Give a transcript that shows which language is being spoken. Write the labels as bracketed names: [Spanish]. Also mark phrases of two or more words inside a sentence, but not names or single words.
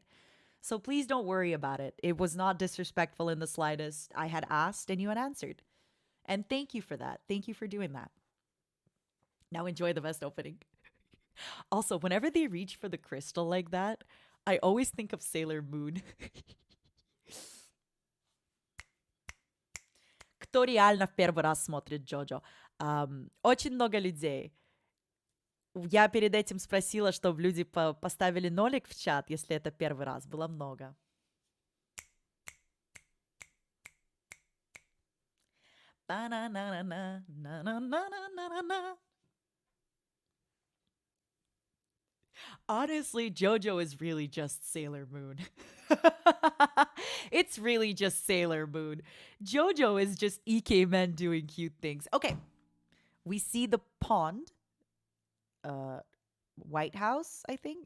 [English] So please don't worry about it. It was not disrespectful in the slightest. I had asked and you had answered. And thank you for that. Thank you for doing that. Now enjoy the best opening. Also, whenever they reach for the crystal like that, I always think of Sailor Moon. [Russian] Кто реально в первый раз смотрит Джоджо? Очень много людей. Я перед этим спросила, чтобы люди поставили нолик в чат, если это первый раз. Было много. Ba-na-na-na-na, na-na-na-na-na-na. [English] Honestly, JoJo is really just Sailor Moon. It's really just Sailor Moon. JoJo is just EK men doing cute things. Okay, we see the pond. Uh, White House, I think.